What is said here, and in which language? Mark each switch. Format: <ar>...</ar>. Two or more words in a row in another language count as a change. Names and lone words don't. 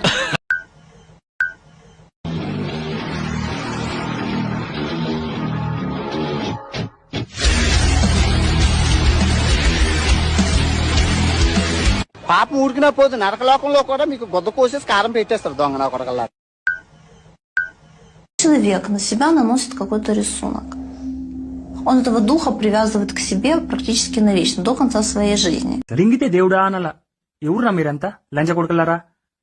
<te>పాపం ఊరికినా పోదు, నరకలోకంలో కూడా మీకు గుద్ద కోసేసి కారం పెట్టేస్తారు దొంగ నా కొడకల్లా.</te> <ru>Человек на себя наносит какой-то рисунок. Он этого духа привязывает к себе практически навечно, до конца своей жизни.</ru> <te>రింగితే దేవుడా అనలా. ఎవర్రా మీరంతా లంచ కొడుకులారా?</te>